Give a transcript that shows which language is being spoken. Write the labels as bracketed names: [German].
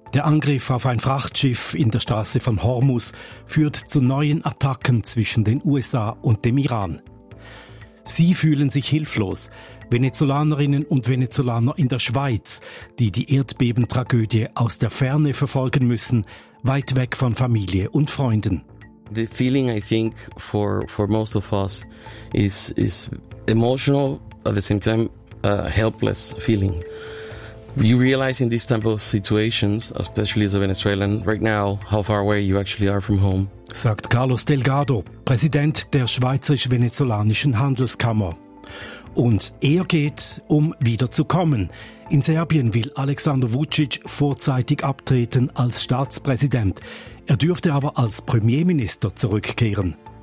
[German] Der Angriff auf ein Frachtschiff in der Straße von Hormuz führt zu neuen Attacken zwischen den USA und dem Iran. Sie fühlen sich hilflos. Venezolanerinnen und Venezolaner in der Schweiz, die die Erdbebentragödie aus der Ferne verfolgen müssen, weit weg von Familie und Freunden. [English] The feeling I think for most of us is emotional, at the same time a helpless feeling. You realize in these type of situations, especially as a Venezuelan, right now, how far away you actually are from home. [German] Sagt Carlos Delgado, Präsident der Schweizerisch-Venezolanischen Handelskammer. Und er geht, um wiederzukommen. In Serbien will Aleksandar Vučić vorzeitig abtreten als Staatspräsident. Er dürfte aber als Premierminister zurückkehren.